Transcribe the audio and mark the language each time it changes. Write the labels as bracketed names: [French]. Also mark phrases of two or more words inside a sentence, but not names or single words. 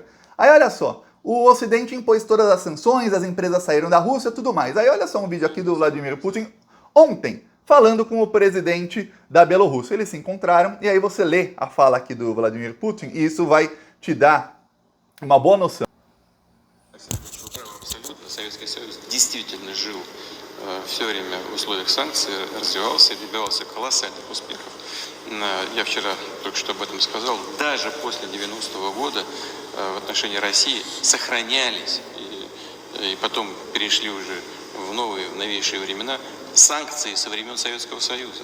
[Portuguese] Aí olha só, o Ocidente impôs todas as sanções, as empresas saíram da Rússia, tudo mais. Aí olha só um vídeo aqui do Vladimir Putin, ontem, falando com o presidente da Bielorrússia. Eles se encontraram, e aí você lê a fala aqui do Vladimir Putin, и isso vai te dar uma boa noção. [Russian] Советский Союз действительно жил все время в условиях санкций, развивался и добивался колоссальных успехов. Я вчера только что об этом сказал. Даже после 90-го года в отношении России сохранялись и потом перешли уже в новейшие времена санкции со времен Советского Союза.